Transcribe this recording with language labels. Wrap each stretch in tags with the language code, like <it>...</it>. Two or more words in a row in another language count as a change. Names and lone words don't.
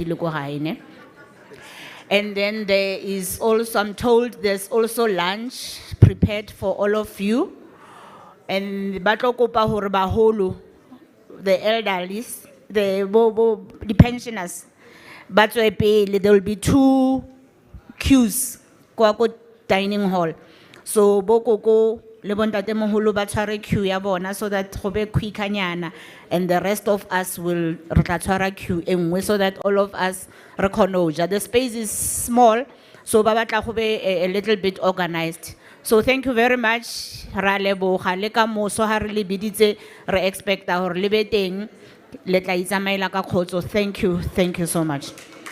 <en>And then there is also, I'm told, there's also lunch prepared for all of you. And the elderly, the pensioners, but there will be 2 queues kwa dining hall.</en> <st>So bokoko le bontate moholo ba tshware queue ya bona</st> <en>so that</en> <st>go be quickanyana,</st> <en>and the rest of us will</en> <st>re tla tshwara queue e nngwe</st> <en>so that all of us</en> <st>re kgone ho ja.</st> <en>The space is small, so</en> <st>ba batla go be</st> <en>a little bit organized. So thank you very much.</en> <st>Ra leboga le ka moso ha re le biditse re expecta hore le be teng le tla itsamaela ka khotso.</st> <en>Thank you so much.</en>